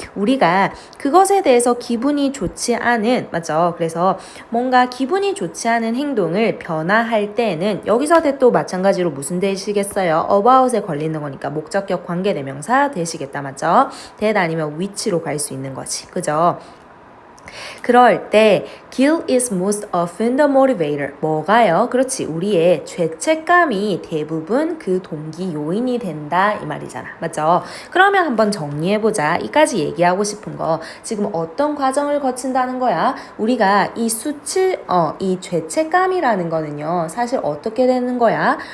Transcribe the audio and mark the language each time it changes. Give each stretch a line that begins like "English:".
Korean: 우리가 그것에 대해서 기분이 좋지 않은, 맞죠? 그래서 뭔가 기분이 좋지 않은 행동을 변화할 때는 여기서 또 마찬가지로 무슨 되시겠어요? about에 걸리는 거니까 목적격 관계대명사 되시겠다, 맞죠? that 아니면 which로 갈 수 있는 거지, 그죠? 그럴 때
English: guilt is most often the motivator.
Korean: 뭐가요? 그렇지. 우리의 죄책감이 대부분 그 동기 요인이 된다 이 말이잖아, 맞죠? 그러면 한번 정리해보자. 이까지 얘기하고 싶은 거, 지금 어떤 과정을 거친다는 거야? 우리가 이 이 죄책감이라는 거는요, 사실 어떻게 되는 거야?